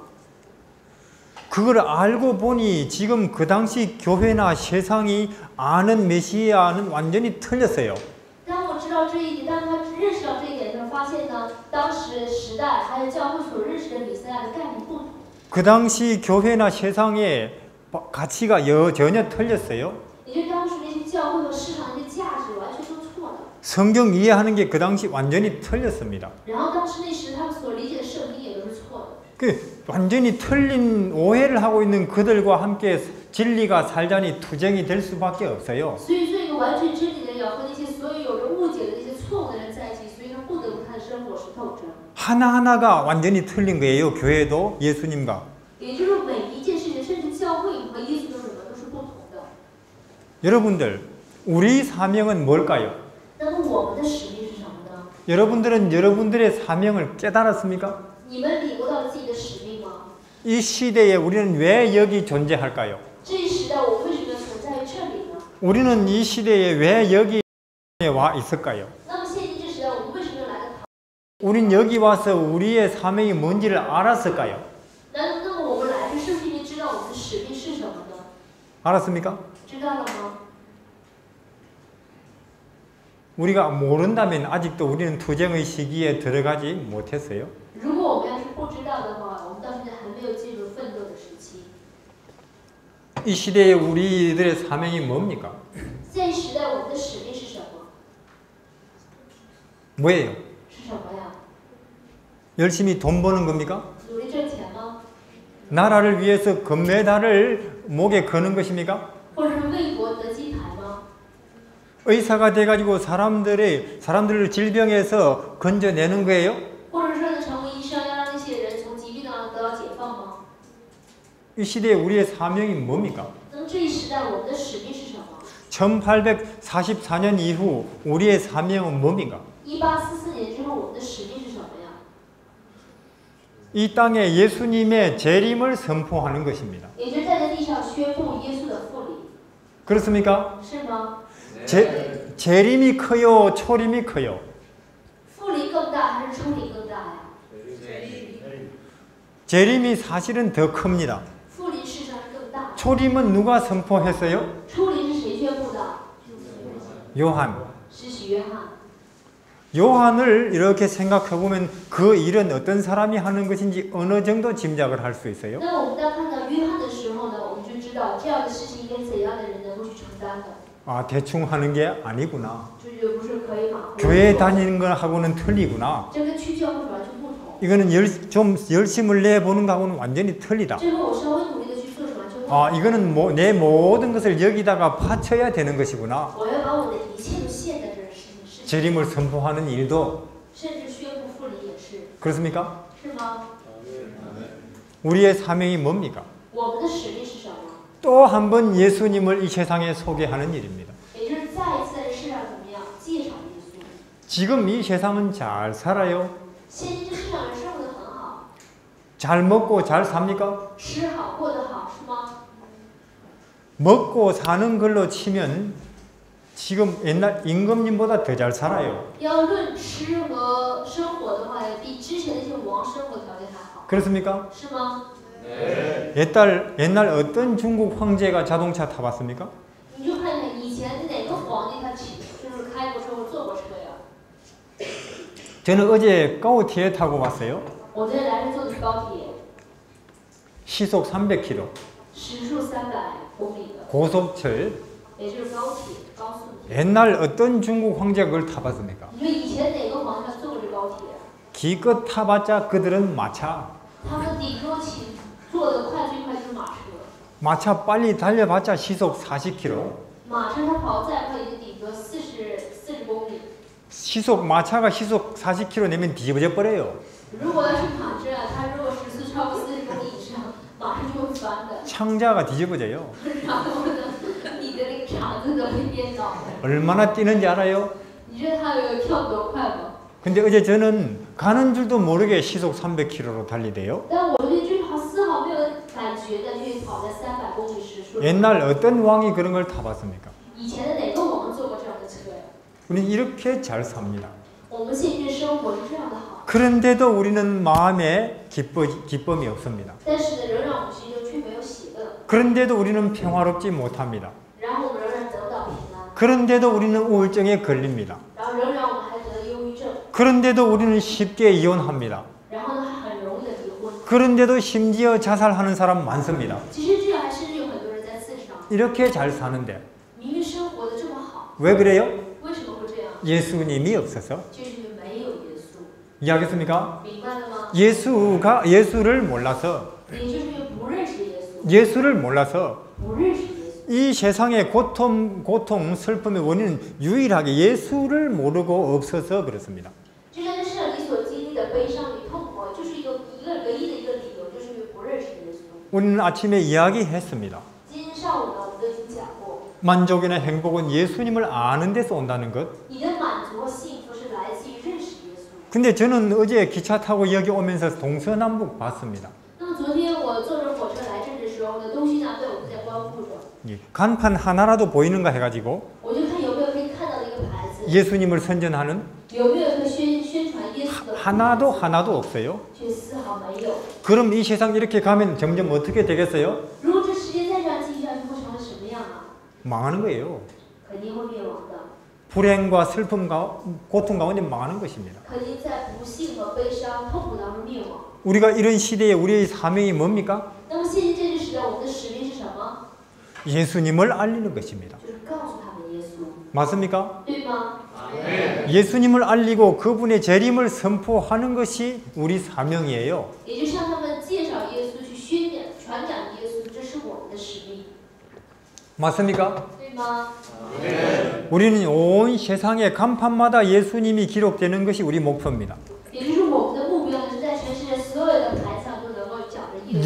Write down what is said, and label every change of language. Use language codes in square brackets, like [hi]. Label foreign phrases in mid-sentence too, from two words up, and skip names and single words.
[ko] 그걸 알고 보니 지금 그 당시 교회나 세상이 아는 메시아는 완전히 틀렸어요. [zh] 当我知道这一点，当他认识到这一点的时候，发现呢，当时时代还有教会所认识的弥赛亚的概念不同。 [ko] 그 당시 교회나 세상의 가치가 전혀 틀렸어요. [zh] 也就是当时那些教会和市场那些价值完全都错了。 [ko] 성경 이해하는 게 그 당시 완전히 틀렸습니다. [zh] 然后当时那时他们所理解的圣经也都是错的。 [ko] 그 완전히 틀린 오해를 하고 있는 그들과 함께 진리가 살자니 투쟁이 될 수밖에 없어요. [zh] 所以做一个完全真理的人，要和那些所有有着误解的那些错误的人在一起，所以他不得不他的生活是斗争。 [ko] 하나하나가 완전히 틀린 거예요. 교회도 예수님과. [zh] 也就是每一件事情，甚至教会和耶稣的什么都是不同的。 [ko] 여러분들, 우리 사명은 뭘까요? [zh] 那么我们的使命是什么呢？ [ko] 여러분들은 여러분들의 사명을 깨달았습니까? [zh] 你们领悟到了自己的使命吗？ [ko] 이 시대에 우리는 왜 여기 존재할까요? [zh] 这一时代，我为什么要存在于这里呢？ [ko] 우리는 이 시대에 왜 여기 와 있을까요? [zh] 那么现今这时代，我们为什么要来到台？ [ko] 우린 여기 와서 우리의 사명이 뭔지를 알았을까요? [zh] 那么我们来这是不是因为知道我们的使命是什么呢？ [ko] 알았습니까? [zh] 知道了吗？ [ko] 우리가 모른다면 아직도 우리는 투쟁의 시기에 들어가지 못했어요. [zh] 如果我们要是不知道的话，我们到现在还没有进入奋斗的时期。 [ko] 이 시대에 우리들의 사명이 뭡니까? [zh] 这一时代，我们的使命是什么？ [ko] 뭐예요? [zh] 是什么呀？ [ko] 열심히 돈 버는 겁니까? [zh] 努力挣钱吗？ [ko] 나라를 위해서 금메달을 목에 거는 것입니까? [zh] 或者是为国得金牌吗？ [ko] 의사가 돼가지고 사람들을 질병에서 건져내는 거예요? [zh] 或者说呢，成为医生要让那些人从疾病当中得到解放吗？ [ko] 이 시대에 우리의 사명이 뭡니까? [zh] 那么这一时代，我们的使命是什么？ [ko] 1844년 이후 우리의 사명은 뭡니까? [zh] 1844 年之后，我们的使命是什么呀？ [ko] 이 땅에 예수님의 재림을 선포하는 것입니다. [zh] 也就是在这地上宣布耶稣的复临， [ko] 그렇습니까? [zh] 是吗？ [ko] 재림이 커요? 초림이 커요? [zh] 复临更大还是初临更大呀？ [ko] 재림이 사실은 더 큽니다. [zh] 复临事实上是更大。 [ko] 초림은 누가 선포했어요? [zh] 初临是谁宣布的？ [ko] 요한. [zh] 施洗约翰。 [ko] 요한을 이렇게 생각해 보면 그 일은 어떤 사람이 하는 것인지 어느 정도 짐작을 할 수 있어요. [zh] 那我们当看到约翰的时候呢，我们就知道这样的事情应该怎样的人能够去承担的。 [ko] 아, 대충 하는 게 아니구나. [zh] 这就不是可以马虎地 [ko] 교회 [zh] 做 [ko] 다니는 거하고는 틀리구나. [zh] 这跟去教会完全不同。 [ko] 이거는 좀 열심을 내보는 거하고는 완전히 틀리다. [zh] 这个我稍微努力的去做是完全不同。 [ko] 아, 이거는 내 모든 것을 여기다가 바쳐야 되는 것이구나. [zh] 我要把我的一切都献在这儿事情。 [ko] 재림을 선포하는 일도 [zh] 甚至宣布复临也是， [ko] 그렇습니까? [zh] 是吗？ [ko] 우리의 사명이 뭡니까? [zh] 我们的使命是什么？ [ko] 또 한 번 예수님을 이 세상에 소개하는 일입니다. [zh] 也就是再一次在世上怎么样介绍耶稣。 [ko] 지금 이 세상은 잘 살아요. [zh] 现今这世上人生活的很好， [ko] 잘 먹고 잘 삽니까? [zh] 吃好过得好，是吗？ [ko] 먹고 사는 걸로 치면 지금 옛날 임금님보다 더 잘 살아요. [zh] 要论吃和生活的话，比之前那些王生活条件还好， [ko] 그렇습니까? [zh] 是吗？ [ko] 옛날 어떤 중국 황제가 자동차 타봤습니까? [zh] 你就看看以前哪个皇帝他就是开过车或坐过车呀？ [ko] 저는 어제 가오티에 타고 왔어요. [zh] 我昨天来这坐的是高铁， [ko] 시속 300km. [zh] 时速300公里的， [ko] 고속철. [zh] 也就是高铁高速铁。 [ko] 옛날 어떤 중국 황제가 그걸 타봤습니까? [zh] 你说以前哪个皇帝他坐过这高铁？ [ko] 기껏 타봤자 그들은 마차. [zh] 他们顶多坐得快最快就是马车， [ko] 마차 빨리 달려봤자 시속 40km. [zh] 马车它跑再快也就顶多40公里。 [ko] 마차가 시속 40km 내면 뒤집어져 버려요. [zh] 如果要是马车啊，它如果时速超过40公里以上，马上就会翻的。 [ko] 창자가 뒤집어져요. [zh] 然后呢，你的那个肠子都会颠倒的。 [ko] 얼마나 뛰는지 알아요? [zh] 你知道它有跳多快吗？ [ko] 근데 어제 저는 가는 줄도 모르게 시속 300km로 달리대요. [zh] 但我昨天就是丝毫没有感觉的，就跑在300公里时速。 [ko] 옛날 어떤 왕이 그런 걸 타봤습니까? [zh] 以前的哪个王坐过这样的车呀？ [ko] 우리는 이렇게 잘 삽니다. [zh] 我们现今生活是这样的好， [ko] 그런데도 우리는 마음에 기쁨이 없습니다. [zh] 但是呢，仍然我们心中却没有喜乐， [ko] 그런데도 우리는 평화롭지 못합니다. [zh] 然后我们仍然得不到平安， [ko] 그런데도 우리는 우울증에 걸립니다. [zh] 然后仍然我们还得了忧郁症， [ko] 그런데도 우리는 쉽게 이혼합니다. [zh] 然后呢，很容易的离婚。 [ko] 그런데도 심지어 자살하는 사람 많습니다. [zh] 其实这样还甚至有很多人在自杀， [ko] 이렇게 잘 사는데 [zh] 明明生活的这么好， [ko] 왜 그래요? [zh] 为什么会这样？ [ko] 예수님이 없어서. [zh] 就是因为没有耶稣， [ko] 이해하겠습니까? [zh] 明白了吗？ [ko] 예수를 몰라서 [zh] 也就是因为不认识耶稣， [ko] 예수를 몰라서 [zh] 不认识耶稣。 [ko] 이 세상의 고통, 슬픔의 원인은 유일하게 예수를 모르고 없어서 그렇습니다. [zh] 就像这世上你所经历的悲伤与 [ko] 우리는 아침에 이야기했습니다. [zh] 今天上午呢，我们都已经讲过， [ko] 만족이나 행복은 예수님을 아는 데서 온다는 것. [zh] 你的满足和幸福是来自于认识耶稣。 [ko] 근데 저는 어제 기차 타고 여기 오면서 동서남북 봤습니다. [zh] 那么昨天我坐着火车来这里的时候呢，东西南北我都在观顾着， [ko] 예, 간판 하나라도 보이는가 해가지고 [zh] 我就看有没有可以看到的一个牌子， [ko] 예수님을 선전하는 [zh] 有没有一个宣传耶稣的牌子， [ko] 하나도 없어요. [zh] 却丝毫没有。 [ko] 그럼 이 세상 이렇게 가면 점점 어떻게 되겠어요? [zh] 如果这时间再这样继续下去，会成为什么样啊？ [ko] 망하는 거예요. [zh] 肯定会灭亡的， [ko] 불행과 슬픔과 고통 가운데 망하는 것입니다. [zh] 肯定在不幸和悲伤、痛苦当中灭亡。 [ko] 우리가 이런 시대에 우리의 사명이 뭡니까? [zh] 那么现今这个时代，我们的使命是什么？ [ko] 예수님을 알리는 것입니다. [zh] 就是告诉他们耶稣， [ko] 맞습니까? [zh] 对吗？ [ko] 예수님을 알리고 그분의 재림을 선포하는 것이 우리 사명이에요. [zh] 也就是向他们介绍耶稣，去传讲耶稣，这是我们的使命， [ko] 맞습니까? [zh] 对吗？ [ko] 우리는 온 세상의 간판마다 예수님이 기록되는 것이 우리 목표입니다. [zh] 也就是我们的目标呢，是在全世界所有的台上都能够讲着耶稣。